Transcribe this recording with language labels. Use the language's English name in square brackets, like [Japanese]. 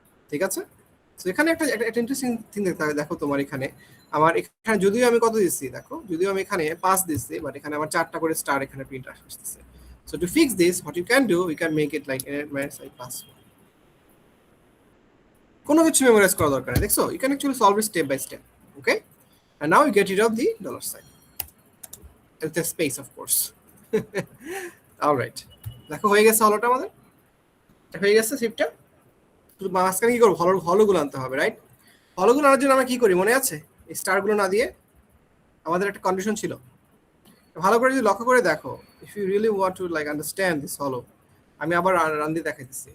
[Bangla] ঠিক আছে, তো এখানে একটা ইন্টারেস্টিং থিং দেখতে হবে। দেখো তোমার এখানে আমার এখানে যদিও আমি কত দিচ্ছি, দেখো যদিও আমি এখানে 5 দিচ্ছি, বাট এখানে আমার 4টা করে স্টার এখানে প্রিন্ট আসতেছে। [English] So to fix this what you can do, you can make it like n minus i plus 1। [Bangla] কোনো কিছু মেমোরাইজ করা দরকার নেই, দেখছো? [English] You can actually solve it step by step. Okay, and now you get rid of the dollar sign with the space of course. [Bangla] all right, দেখো হয়ে গেছে হলোটা আমাদের, হয়ে গেছে শিফটটা। শুধু মাঝখানে কি করবো, হলোগুলো আনতে হবে, রাইট? হলোগুলো আনার জন্য আমরা কি করি মনে আছে? এই স্টারগুলো না দিয়ে আমাদের একটা কন্ডিশন ছিল, ভালো করে যদি লক্ষ্য করে দেখো। [English] if you really want to like understand this হলো, [Bangla] আমি আবার রান দিয়ে দেখাইতেছি।